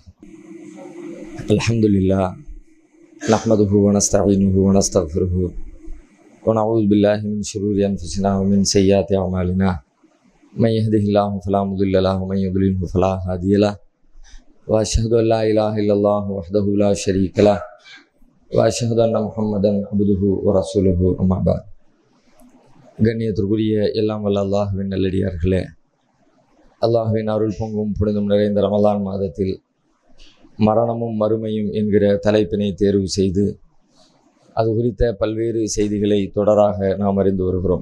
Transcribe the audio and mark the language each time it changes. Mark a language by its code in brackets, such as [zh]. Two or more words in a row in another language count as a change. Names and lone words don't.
[ar] الحمد لله نحمده ونستعينه ونستغفره ونعوذ بالله من شرور أنفسنا ومن سيئات أعمالنا. من يهده الله فلا مضل له ومن يضلله فلا هادي له. وأشهد أن لا إله إلا الله وحده لا شريك له وأشهد أن محمدا عبده ورسوله. أما بعد. [ta] கண்ணியத்திற்குரிய எல்லாம் வல்ல அல்லாஹ்வின் நல்லடியார்களே, அல்லாஹ்வின் அருள் பொங்கும் புனிதம் நிறைந்த ரமலான் மாதத்தில் மரணமும் மறுமையும் என்கிற தலைப்பினை தேர்வு செய்து அது குறித்த பல்வேறு செய்திகளை தொடராக நாம் அறிந்து வருகிறோம்.